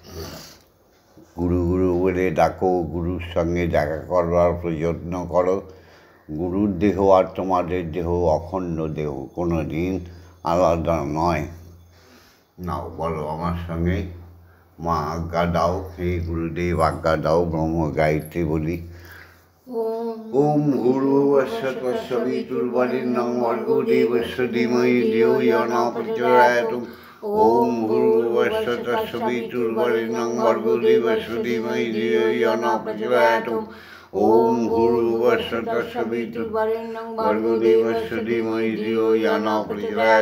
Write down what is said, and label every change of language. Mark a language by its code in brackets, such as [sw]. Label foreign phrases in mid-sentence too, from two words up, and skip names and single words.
[bn] গুরু গুরু বলে ডাকো, গুরুর সঙ্গে দেখা করবার প্রযত্ন করো। গুরুর দেহ আর তোমাদের দেহ অখণ্ড দেহ, কোনো দিন আলাদা নয়। নাও বলো আমার সঙ্গে, মা আজ্ঞা দাও, হে গুরুদেব আজ্ঞা দাও, ব্রহ্ম গায়ত্রী বলি। [sa] ওম ভূর্ভুবস্সুঃ তৎসবিতুর্বরেণ্যং ভর্গো দেবস্য ধীমহি ধিয়ো ইয়ো ন প্রচোদয়াৎ। ওম ভূর্ভুবস্সুঃ তৎসবিতুর্বরেণ্যং ভর্গো দেবস্য ধীমহি ধিয়ো ইয়ো ন প্রচোদয়াৎ। ওম ভূর্ভুবস্সুঃ তৎসবিতুর্বরেণ্যং ভর্গো দেবস্য ধীমহি ধিয়ো ইয়ো ন প্রচোদয়াৎ।